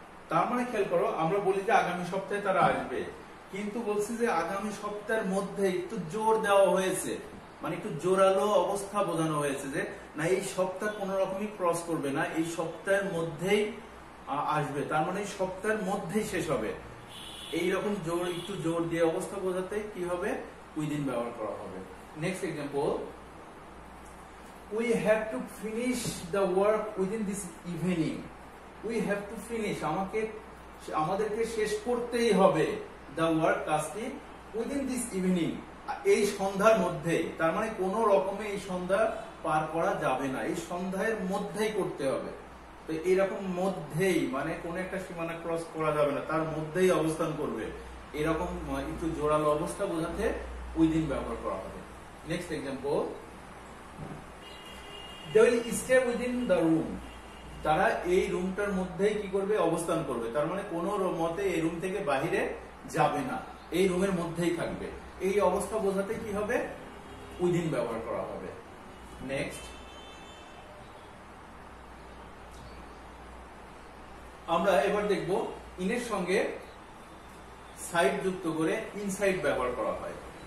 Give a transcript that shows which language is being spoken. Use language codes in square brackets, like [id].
[bn] তার মানে খেয়াল করো, আমরা বলি যে আগামী সপ্তাহে তারা আসবে, কিন্তু বলছি যে আগামী সপ্তাহের মধ্যে, একটু জোর দেওয়া হয়েছে, মানে একটু জোরালো অবস্থা বোঝানো হয়েছে যে না, এই সপ্তাহ কোন রকমই ক্রস করবে না, এই সপ্তাহের মধ্যেই আসবে, তার মানে এই সপ্তাহের মধ্যেই শেষ হবে। এইরকম জোর, একটু জোর দিয়ে অবস্থা বোঝাতে কি হবে? উইদিন ব্যবহার করা হবে। [en] Next example, we have to finish the work within this evening. We have to finish, [bn] আমাদেরকে শেষ করতেই হবে [en] the work, কাজটি within this evening, [bn] এই সন্ধ্যার মধ্যে। তার মানে কোনো রকমে এই সন্ধ্যা পার করা যাবে না, এই সন্ধ্যার মধ্যেই করতে হবে। তো এইরকম মধ্যেই মানে কোন একটা সীমানা ক্রস করা যাবে না, তার মধ্যেই অবস্থান করবে, এরকম একটু জোরালো অবস্থা বোঝাতে উইদিন ব্যবহার করা হবে। [en] Next example, they will stay within the room. [bn] তারা এই রুমটার মধ্যেই কি করবে? অবস্থান করবে। তার মানে কোনো মতে এই রুম থেকে বাহিরে যাবে না, এই রুমের মধ্যেই থাকবে। এই অবস্থা বোঝাতে কি হবে? উইদিন ব্যবহার করা হবে। নেক্সট, আমরা এবার দেখব ইনের সঙ্গে সাইড যুক্ত করে ইনসাইড ব্যবহার করা হয়।